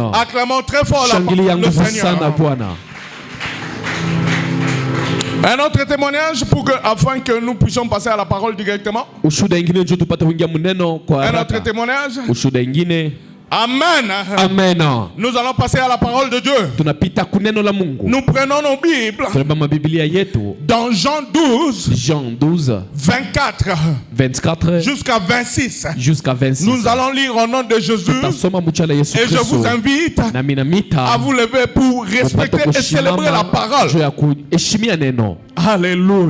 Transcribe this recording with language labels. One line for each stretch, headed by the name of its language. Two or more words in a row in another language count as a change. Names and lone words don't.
French: Acclamons très fort
Swahili: Shangilia
French: le
Swahili: nguvu
French: Seigneur.
Swahili: sana Bwana.
French: Un autre témoignage afin que nous puissions passer à la parole directement.
Swahili: Ushuhuda ingine ndio tupate kuingia mneno kwa
French: Un autre
Swahili: haraka.
French: témoignage.
Swahili: Ushuhuda ingine. Amen. Amen.
French: Nous allons passer à la parole de Dieu.
Swahili: Tunapita kuneno la Mungu.
French: Nous prenons nos Bibles.
Swahili: Tunabeba Biblia yetu.
French: Dans Jean 12. Jean 12. 24 jusqu'à 26. Jusqu'à 26. Nous allons lire au nom de Jésus. Et je vous invite à vous lever pour respecter et célébrer la parole. Alléluia.